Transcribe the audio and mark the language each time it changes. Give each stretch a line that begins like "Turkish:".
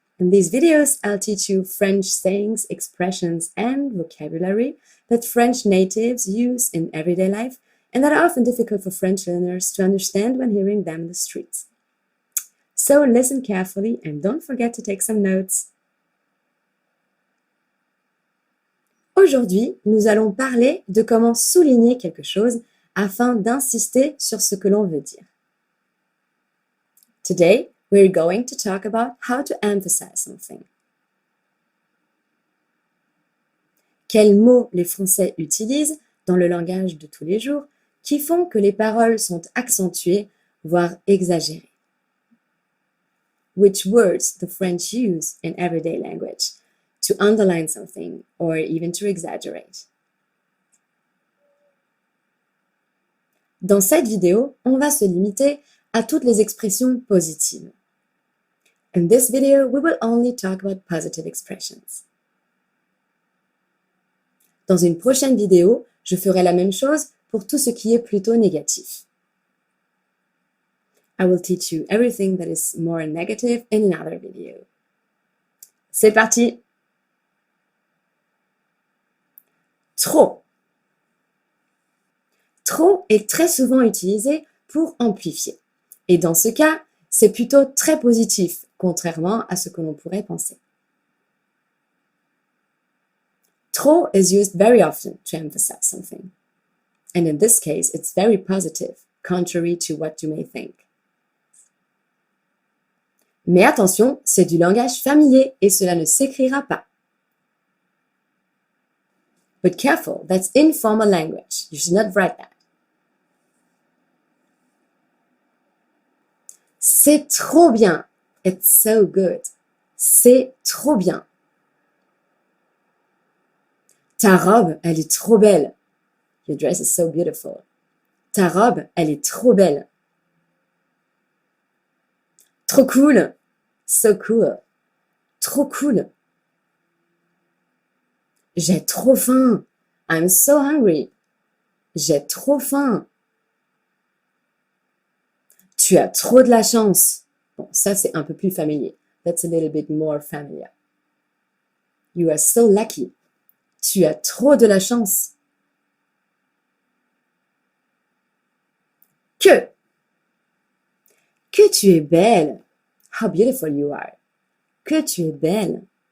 English: In these videos, I'll teach you French sayings, expressions, and vocabulary that French natives use in everyday life and that are often difficult for French learners to understand when hearing them in the streets. So listen carefully and don't forget to take some notes.
French: Aujourd'hui, nous allons parler de comment souligner quelque chose afin d'insister sur ce que l'on veut dire.
English: Today, we're going to talk about how to emphasize something.
French: Quels mots les Français utilisent dans le langage de tous les jours qui font que les paroles sont accentuées, voire exagérées?
English: Which words the French use in everyday language to underline something or even to exaggerate?
French: Dans cette vidéo, on va se limiter à toutes les expressions positives.
English: In this video, we will only talk about positive expressions.
French: Dans une prochaine vidéo, je ferai la même chose pour tout ce qui est plutôt négatif.
English: I will teach you everything that is more negative in another video.
French: C'est parti! Trop. Trop est très souvent utilisé pour amplifier. Et dans ce cas, c'est plutôt très positif, contrairement à ce que l'on pourrait penser.
English: Trop is used very often to emphasize something. And in this case, it's very positive, contrary to what you may think.
French: Mais attention, c'est du langage familier et cela ne s'écrira pas.
English: But careful, that's informal language. You should not write that.
French: C'est trop bien.
English: It's so good.
French: C'est trop bien. Ta robe, elle est trop belle.
English: Your dress is so beautiful.
French: Ta robe, elle est trop belle. Trop cool.
English: So cool.
French: Trop cool. J'ai trop faim.
English: I'm so hungry.
French: J'ai trop faim. Tu as trop de la chance. Bon, ça c'est un peu plus familier.
English: That's a little bit more familiar. You are so lucky.
French: Tu as trop de la chance. Que tu es belle.
English: How beautiful you are.
French: Que tu es belle.